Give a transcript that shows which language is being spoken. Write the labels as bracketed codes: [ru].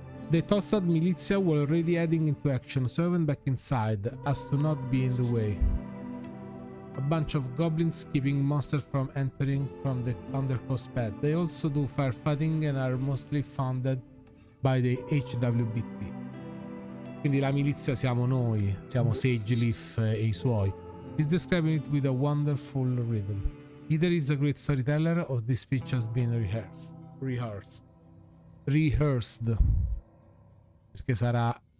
[en] The Tossad militia were already heading into action, so I went back inside, as to not be in the way. A bunch of goblins keeping monsters from entering from the undercoast path. They also do firefighting and are mostly funded by the HWBT. [it] Quindi la milizia siamo noi, siamo Sage Leaf e I suoi. [en] He's describing it with a wonderful rhythm. Either he's a great storyteller or this speech has been rehearsed. [it] Perché sarà...